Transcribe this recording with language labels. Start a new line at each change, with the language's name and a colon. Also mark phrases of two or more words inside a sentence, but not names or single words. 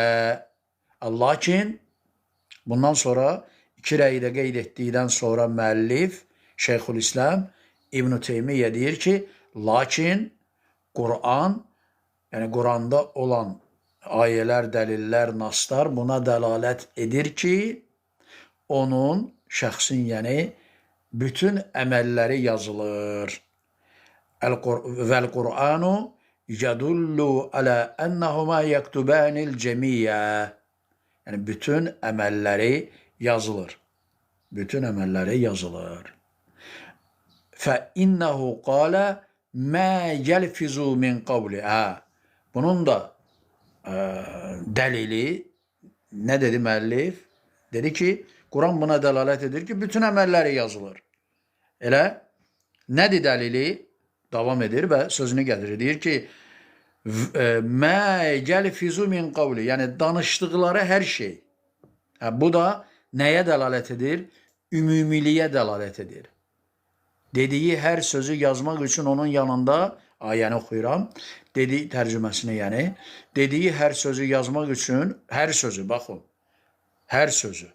Azerbaijani: Lakin bundan sonra iki rəyi də qeyd etdikdən sonra müəllif Şeyxülislam İbn Teymiyyə deyir ki, lakin Qur'an, yəni Qur'anda olan ayələr, dəlillər, naslar buna dəlalət edir ki, onun şəxsin, yəni bütün əməlləri yazılır.
Arabic: والقرآن يدل على أنهما يكتبان الجميع.
Azerbaijani: Yəni bütün əməlləri yazılır. Bütün əməlləri yazılır.
Arabic: فَإِنَّهُ قَالَ مَا يَلْفِزُ مِنْ قَوْلِ.
Azerbaijani: Bunun da dəlili nə dedi müəllif? Dedi ki, Quran buna dəlalət edir ki, bütün əməlləri yazılır. Elə nədir dəlili? Davam edir və sözünü gətirir. Deyir ki,
Arabic: مَا يَلْفِزُ مِنْ قَوْلِ.
Azerbaijani: Yəni danışdıqları hər şey. Bu da nəyə dəlalət edir? Ümumiliyə dəlalət edir. Dediyi hər sözü yazmaq üçün onun yanında, ayəni oxuyuram, dediyi tərcüməsini yəni, dediyi hər sözü yazmaq üçün, hər sözü, baxın, hər sözü.